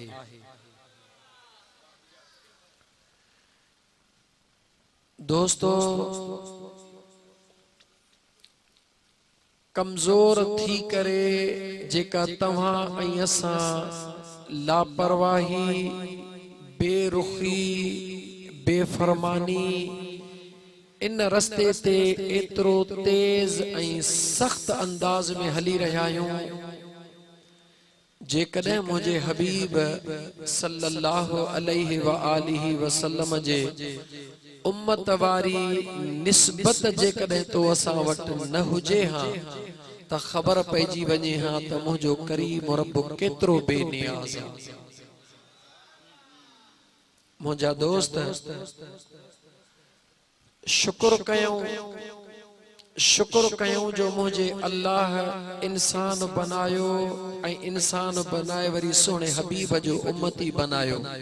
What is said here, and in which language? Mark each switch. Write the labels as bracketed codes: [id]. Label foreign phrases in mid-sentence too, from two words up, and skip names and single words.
[sd] दोस्तो, कमज़ोर थी करे जेका तव्हां ऐं असां लापरवाही, बेरुखी, बेफरमानी इन रस्ते ते एतिरो तेज़ ऐं सख़्त अंदाज़ में हली रहिया आहियूं। जेकॾहिं मुंहिंजे हबीब [ar] صلى الله عليه وآله وسلم [sd] जे उम्मत वारी निस्बत जेकॾहिं तो असां वटि न हुजे हां त ख़बर पइजी वञे हां त मुंहिंजो करीम रब केतिरो बेनियाज़ आहे। मुंहिंजा दोस्त, शुक्र कयूं जो मुझे अल्लाह इंसान बनायो ऐं इंसान बनाए वरी सोने हबीब जो उम्मती बनायो।